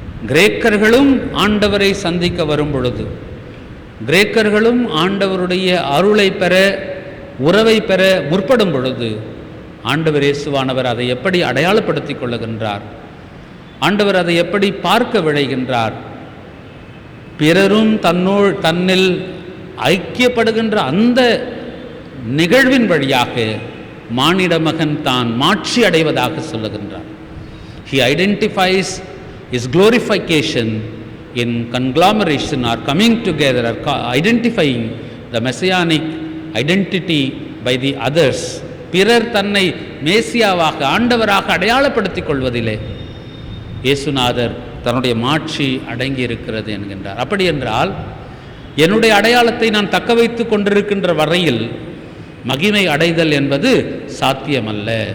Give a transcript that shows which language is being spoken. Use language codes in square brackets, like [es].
[ta] கிரேக்கர்களும் ஆண்டவரை சந்திக்க வரும் பொழுது, கிரேக்கர்களும் ஆண்டவருடைய அருளை பெற, உறவை பெற முற்படும் பொழுது, ஆண்டவர் இயேசுவானவர் அதை எப்படி அடையாளப்படுத்திக் கொள்ளுகின்றார்? ஆண்டவர் அதை எப்படி பார்க்க விழைகின்றார்? பிறரும் தன்னில் ஐக்கியப்படுகின்ற அந்த நிகழ்வின் வழியாக மானிட மகன் தான் மாட்சி அடைவதாக சொல்லுகின்றார். [en] He identifies his glorification in conglomeration or coming together or identifying the messianic identity by the others. [ta] பிறர் தன்னை மேசியாவாக, ஆண்டவராக அடையாளப்படுத்திக் கொள்வதிலே இயேசுநாதர் தன்னுடைய மாட்சி அடங்கி இருக்கிறது என்கின்றார். அப்படி என்றால் என்னுடைய அடையாளத்தை நான் தக்க வைத்து கொண்டிருக்கின்ற வரையில் மகிமை அடைதல் என்பது சாத்தியமல்ல.